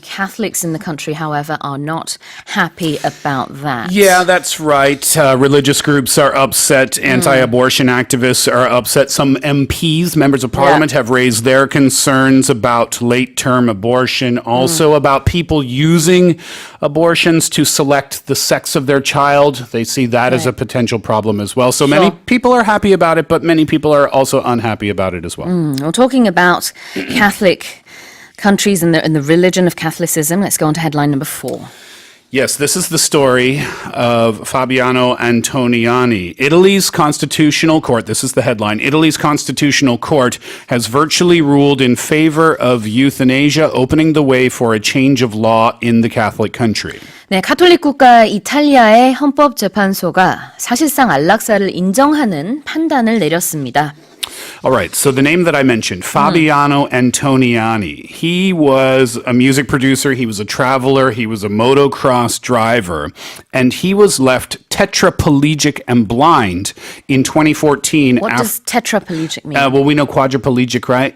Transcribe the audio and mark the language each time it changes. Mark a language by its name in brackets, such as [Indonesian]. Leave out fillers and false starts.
[English] Catholics in the country, however, are not happy about that. Yeah, that's right. Religious groups are upset. Anti-abortion activists are upset. Some MPs, members of parliament, have raised their concerns about late-term abortion, also about people using abortions to select the sex of their child. They see that as a potential problem as well. So many people are happy about it, but many people are also unhappy about it as well. We're talking about Catholic countries and the religion of Catholicism. Let's go on to headline number 4. Yes, this is the story of Fabiano Antoniani. Italy's constitutional court, this is the headline, Italy's constitutional court has virtually ruled in favor of euthanasia, opening the way for a change of law in the Catholic country. [Korean] 네, 가톨릭 국가 이탈리아의 헌법재판소가 사실상 안락사를 인정하는 판단을 내렸습니다. [English] All right, so the name that I mentioned, Fabiano Antoniani. He was a music producer, he was a traveler, he was a motocross driver, and he was left tetraplegic and blind in 2014. What does tetraplegic mean? Well, we know quadriplegic, right?